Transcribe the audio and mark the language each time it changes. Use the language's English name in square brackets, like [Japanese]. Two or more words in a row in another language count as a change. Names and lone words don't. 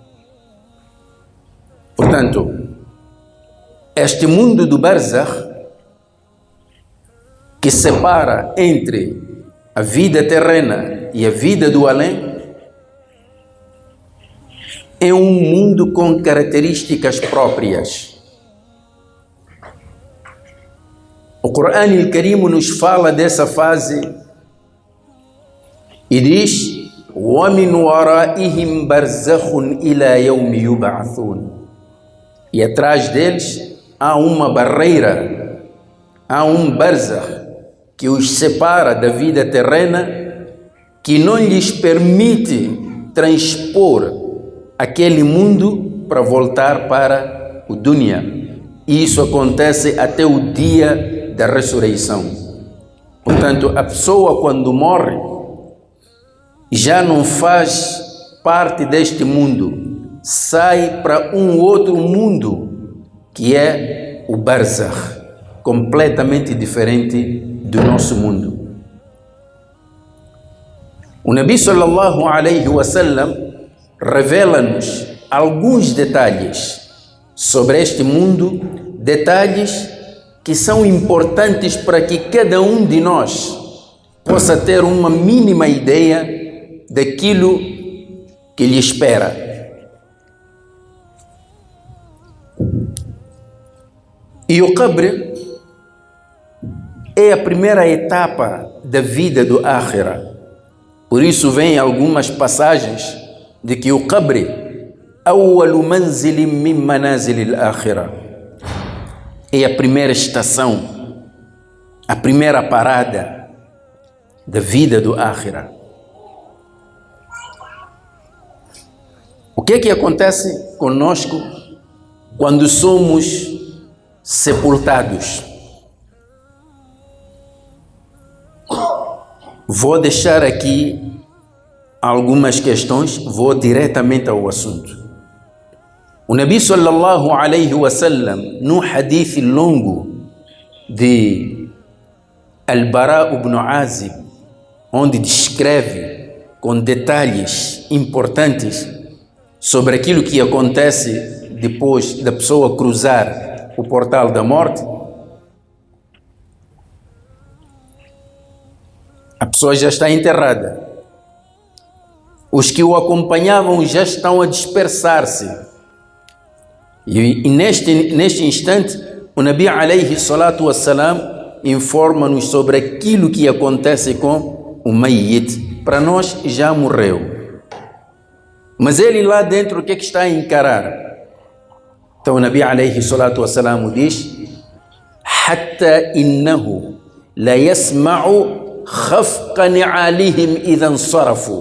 [Portuguese] Portanto, este mundo do Barzakh, que separa entre a vida terrena e a vida do além, é um mundo com características próprias. O Qur'an al-Karim nos fala dessa fase E diz: [Arabic] وَمِنْ وَرَائِهِمْ بَرْزَخٌ إِلَى يَوْمِ يُبْعَثُونَ. [Portuguese] E atrás deles há uma barreira, há um barzakh que os separa da vida terrena, que não lhes permite transpor aquele mundo para voltar para o dunya. E isso acontece até o dia da ressurreição. Portanto, a pessoa quando morre já não faz parte deste mundo, sai para um outro mundo que é o barzakh, completamente diferente do nosso mundo. O Nabi [Arabic] صلى الله عليه وسلم [Portuguese] revela-nos alguns detalhes sobre este mundo, detalhes que são importantes para que cada um de nós possa ter uma mínima ideia daquilo que lhe espera. E o Qabr é a primeira etapa da vida do Akhira. Por isso vem algumas passagens de que o [Arabic] القبر أول منزل من منازل الآخرة, [Portuguese] é a primeira estação, a primeira parada da vida do Akhira. O que é que acontece conosco quando somos sepultados? Vou deixar aqui algumas questões, vou diretamente ao assunto. [Arabic] O النبي صلى الله عليه وسلم, [Portuguese] num hadith longo de Al-Bara ibn Azib, onde descreve com detalhes importantes sobre aquilo que acontece depois da pessoa cruzar o portal da morte, a pessoa já está enterrada. Os que o acompanhavam já estão a dispersar-se. E neste instante, o Nabi [Arabic] عليه الصلاة والسلام [Portuguese] informa-nos sobre aquilo que acontece com o Mayyit. Para nós já morreu. Mas ele lá dentro, o que é que está a encarar? Então o [Arabic] النبي عليه الصلاة والسلام diz: حتى إنه ليسمع خفق نعالهم إذا انصرفوا.